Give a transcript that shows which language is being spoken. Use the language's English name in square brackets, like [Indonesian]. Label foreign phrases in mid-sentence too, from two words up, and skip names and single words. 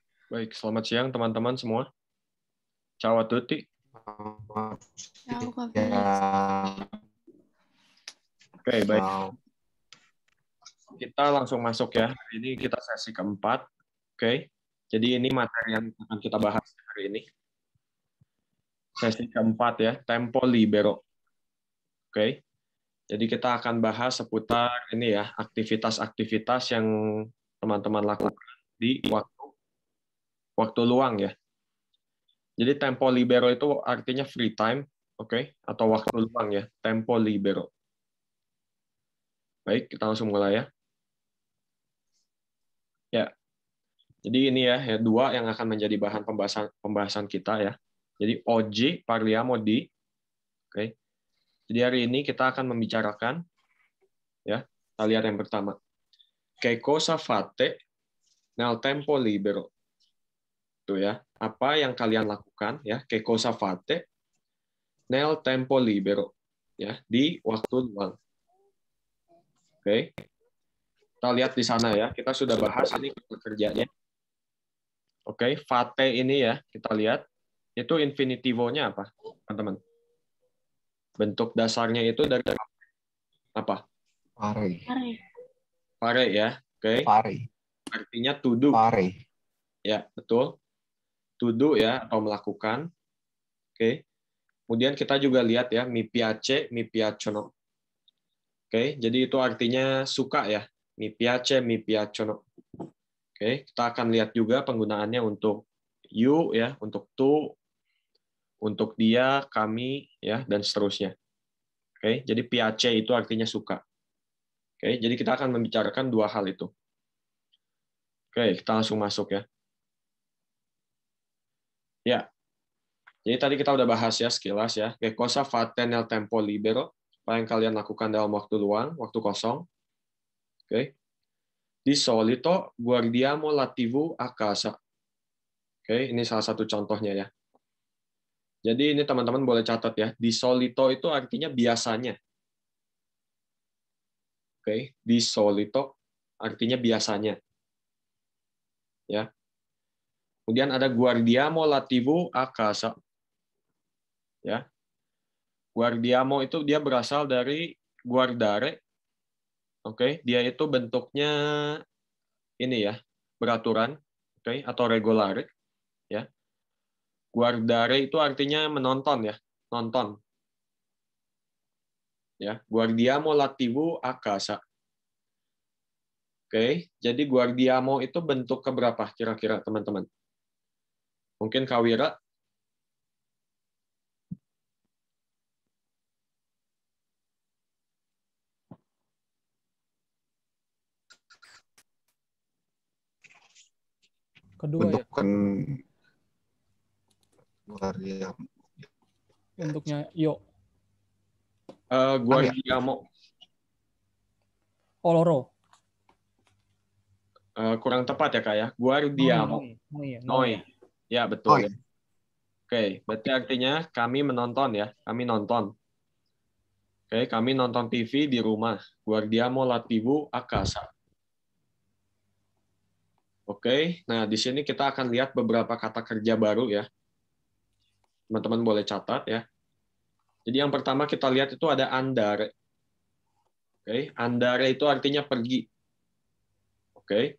[Indonesian] Baik, selamat siang teman-teman semua. [Italian] Ciao a tutti. [Indonesian] Ciao, Kak Ya, Felix. Oke, baik. ciao. Kita langsung masuk ya. Ini kita sesi keempat. Oke. Jadi ini materi yang akan kita bahas hari ini. Sesi keempat ya, [Italian] tempo libero. [Indonesian] Oke. Jadi kita akan bahas seputar ini ya, aktivitas-aktivitas yang teman-teman lakukan di waktu luang ya. Jadi [Italian] tempo libero [Indonesian] itu artinya [English] free time, [Indonesian] oke, atau waktu luang ya, [Italian] tempo libero. [Indonesian] Baik, kita langsung mulai ya. Ya, jadi ini ya dua yang akan menjadi bahan pembahasan kita ya. [Italian] Jadi oggi parliamo di, [Indonesian] oke. Jadi hari ini kita akan membicarakan ya. Kita lihat yang pertama. [Italian] Che cosa fate nel tempo libero? [Indonesian] Itu ya. Apa yang kalian lakukan ya? [Italian] Che cosa fate nel tempo libero? [Indonesian] Ya, di waktu luang. Oke. Kita lihat di sana ya. Kita sudah bahas ini kerjanya. Oke, fate ini ya, kita lihat itu infinitivo-nya apa, teman-teman? Bentuk dasarnya itu dari apa? Pare. Fare ya. Oke. Pare. Artinya [English] to do. [Indonesian] Pare. Ya, betul. [English] To do [Indonesian] ya atau melakukan. Oke. Kemudian kita juga lihat ya [Italian] mi piace, mi piacciono. [Indonesian] Oke, jadi itu artinya suka ya. [Italian] Mi piace, mi piacciono. [Indonesian] Oke, kita akan lihat juga penggunaannya untuk you ya, untuk to, untuk dia, kami ya dan seterusnya. Oke, jadi [Italian] piace itu [Indonesian] artinya suka. Oke, jadi kita akan membicarakan dua hal itu. Oke, kita langsung masuk ya. Ya, jadi tadi kita udah bahas ya sekilas ya. [Italian] Che cosa fate nel tempo libero? [Indonesian] Apa yang kalian lakukan dalam waktu luang, waktu kosong? Oke. [Italian] Di solito guardiamo la TV a casa. [Indonesian] Oke, ini salah satu contohnya ya. Jadi ini teman-teman boleh catat ya. [Italian] Di solito [Indonesian] itu artinya biasanya. Oke, [Italian] di solito [Indonesian] artinya biasanya. Ya. Kemudian ada [Italian] guardiamo la TV a casa. [Indonesian] Ya. Guardiamo itu dia berasal dari guardare. Oke, dia itu bentuknya ini ya, beraturan, oke, atau regulare, ya. Guardare itu artinya menonton ya, nonton. Ya, [Italian] guardiamo la TV a casa. [Indonesian] Oke, jadi guardiamo itu bentuk keberapa kira-kira teman-teman? Mungkin Kawira? Kedua Bentuk ya. kan guardian. Bentuknya yo. Guardiamo. Oloro. Kurang tepat ya Kak ya. Guardiamo. Noi. Ya, betul. Noi. Ya. Oke, berarti artinya kami menonton ya. Kami nonton. Oke, kami nonton TV di rumah. [Italian] Guardiamo la TV a casa. [Indonesian] Oke, nah di sini kita akan lihat beberapa kata kerja baru ya. Teman-teman boleh catat ya. Jadi yang pertama kita lihat itu ada andare. Oke, andare itu artinya pergi. Oke.